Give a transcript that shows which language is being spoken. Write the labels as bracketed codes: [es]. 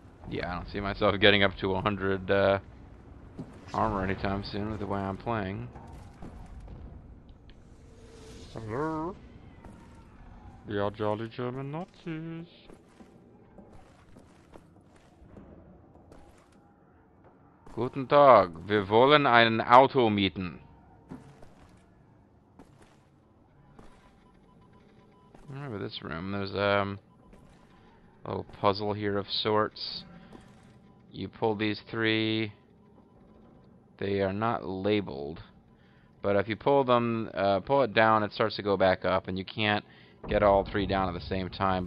[en] Yeah, I don't see myself getting up to 100 armor anytime soon with the way I'm playing. Hello? We are jolly German Nazis. [de] Guten Tag, wir wollen ein Auto mieten. [en] Remember this room, there's a little puzzle here of sorts. You pull these three, they are not labeled, but if you pull them, pull it down, it starts to go back up, and you can't get all three down at the same time.